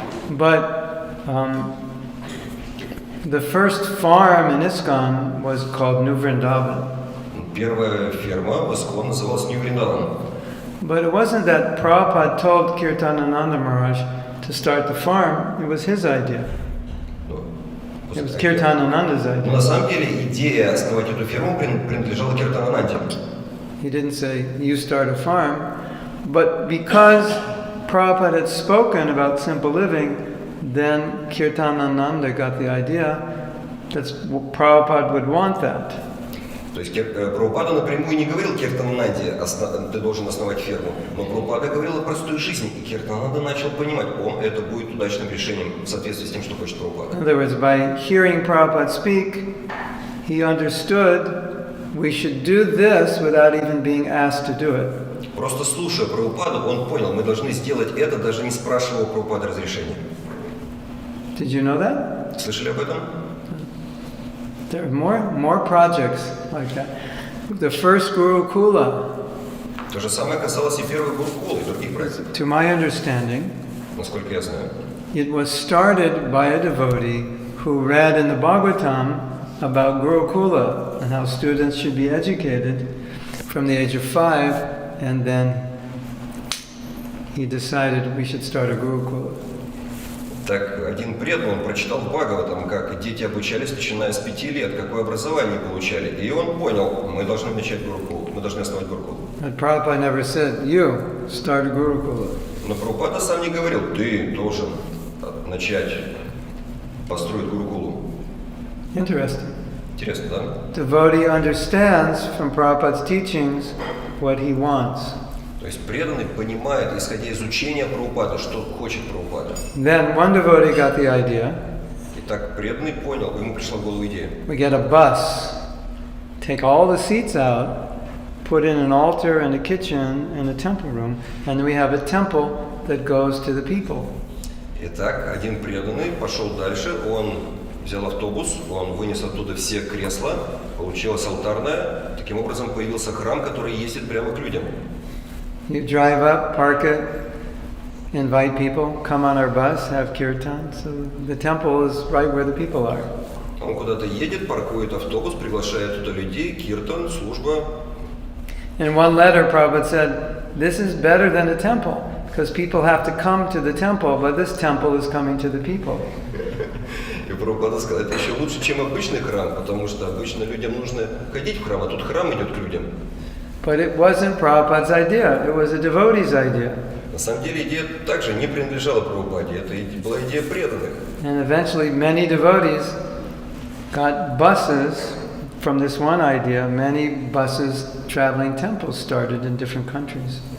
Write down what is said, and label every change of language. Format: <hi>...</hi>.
<en>But the first farm in ISKCON was called New Vrindavan.</en> <ru>Первая ферма в ISKCON называлась Нью Вриндаван.</ru> <en>But it wasn't that Prabhupada told Kirtanananda Maharaj to start the farm. It was his idea. It was Kirtanananda's idea.</en> <ru>Но на самом деле идея основать эту ферму принадлежала Киртанананде.</ru> <en>He didn't say, you start a farm. But because Prabhupada had spoken about simple living, then Kirtanananda got the idea that Prabhupada would want that.</en> <ru>То есть Прабхупада напрямую не говорил Киртанананде: ты должен основать ферму. Но Прабхупада говорил о простой жизни, и Киртанананда начал понимать: это будет удачным решением в соответствии с тем, что хочет Прабхупада.</ru> <en>In other words, by hearing Prabhupada speak, he understood we should do this without even being asked to do it.</en> <ru>Просто слушая Прабхупаду, он понял: мы должны сделать это, даже не спрашивая у Прабхупады разрешения.</ru> <en>Did you know that?</en> <ru>Слышали об этом?</ru> <en>There are more projects like that. The first Gurukula,</en> <ru>То же самое касалось и первой Гурукулы, и других проектов.</ru> <en>to my understanding,</en> <ru>Насколько я знаю.</ru> <en>it was started by a devotee who read in the Bhagavatam about Gurukula and how students should be educated from the age of 5, and then he decided we should start a Gurukula.</en> <ru>Так один преданный, он прочитал в Бхагаватам, как дети обучались, начиная с 5 лет, какое образование получали. И он понял, мы должны начать гурукул, мы должны основать гурукул.</ru> <en>But Prabhupada never said, you start a Gurukula.</en> <ru>Но Прабхупада сам не говорил, ты должен начать построить гурукулу.</ru> <en>Interesting.</en> <ru>Интересно, да?</ru> <en>Devotee understands from Prabhupada's teachings what he wants.</en> <ru>То есть преданный понимает, исходя из учения Прабхупады, что хочет Прабхупада.</ru> <en>Then one devotee got the idea.</en> <ru>Итак, преданный понял, ему пришла в голову идея.</ru> <en>We get a bus, take all the seats out, put in an altar and a kitchen and a temple room, and we have a temple that goes to the people.</en> <ru>Итак, один преданный пошел дальше, он взял автобус, он вынес оттуда все кресла, получилось алтарное, таким образом появился храм, который ездит прямо к людям.</ru> <en>You drive up, park it, invite people, come on our bus, have kirtan. So the temple is right where the people are.</en> <ru>Он куда-то едет, паркует автобус, приглашает туда людей, киртан, служба.</ru> <en>In one letter, Prabhupada said, this is better than a temple, because people have to come to the temple, but this temple is coming to the people.</en> <ru>И Прабхупада сказал, это еще лучше, чем обычный храм, потому что обычно людям нужно ходить в храм, а тут храм идет к людям.</ru> <en>But it wasn't Prabhupada's idea, it was a devotee's idea.</en> <ru>На самом деле идея также не принадлежала Прабхупаде, это была идея преданных.</ru> <en>And eventually many devotees got buses from this one idea. Many buses traveling temples started in different countries.</en>